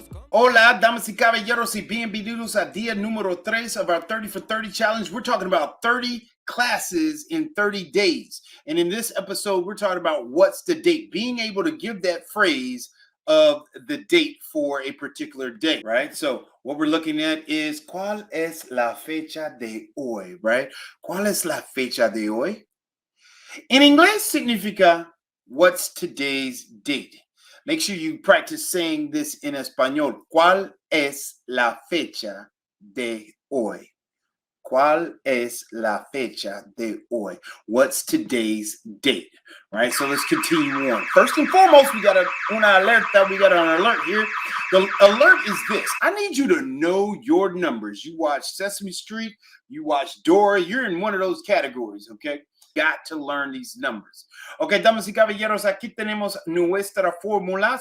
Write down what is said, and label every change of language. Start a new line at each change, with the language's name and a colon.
Spanish: Hola, damas y caballeros, y bienvenidos a día número 3
English: of our 30 for 30 challenge. We're talking about 30 classes in 30 days. And in this episode, we're talking about what's the date, being able to give that phrase of the date for a particular day, right? So what we're looking at is
Spanish: ¿cuál es la fecha de hoy,
English: right?
Spanish: ¿Cuál es la fecha de hoy? En inglés significa
English: what's today's date. Make sure you practice saying this in español.
Spanish: ¿Cuál es la fecha de hoy? ¿Cuál es la fecha de hoy?
English: What's today's date? Right? So let's continue on. First and foremost, we got an alert here. The alert is this. I need you to know your numbers. You watch Sesame Street, you watch Dora, you're in one of those categories, okay? Got to learn these numbers.
Spanish: Okay, damas y caballeros, aquí tenemos nuestra fórmula.